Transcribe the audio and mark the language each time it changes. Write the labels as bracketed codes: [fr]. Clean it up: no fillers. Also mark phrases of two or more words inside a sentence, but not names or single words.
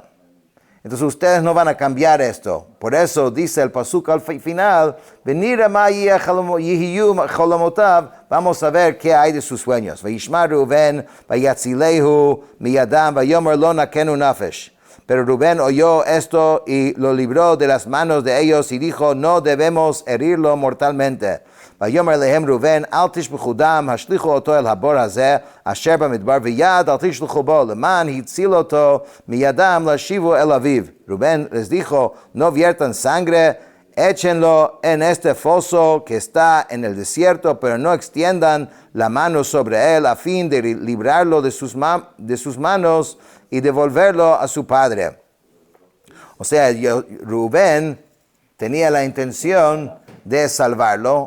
[es] Entonces ustedes no van a cambiar esto. Por eso dice el pasuk al final, vamos a ver qué hay de sus sueños. Pero Rubén oyó esto y lo libró de las manos de ellos y dijo, no debemos herirlo mortalmente. [he] ויאמר להם ראובן, אל תשפכו דם, השליכו אותו אל הבור הזה, אשר במדבר, ויד אל תשלחו בו, למען הציל אותו מידם להשיבו אל אביו. [es] Rubén les dijo, no viertan sangre, échenlo en este foso que está en el desierto, pero no extiendan la mano sobre él a fin de librarlo de sus manos y devolverlo a su padre. O sea, Rubén tenía la intención de salvarlo.